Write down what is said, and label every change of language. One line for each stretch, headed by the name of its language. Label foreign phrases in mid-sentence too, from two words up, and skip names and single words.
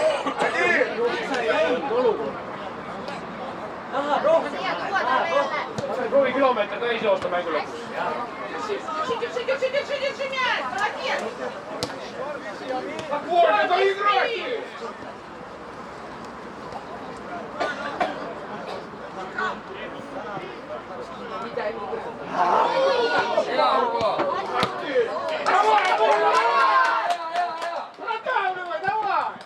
Estonian: Olukord. Siia tuua talle jälle! Proovi kilomeeter täis joosta mängu lõpus.
Russian: Держи мяч! Молодец! Спокойно, доиграйте! Не дай ему играть. Давай, продавливай, давай!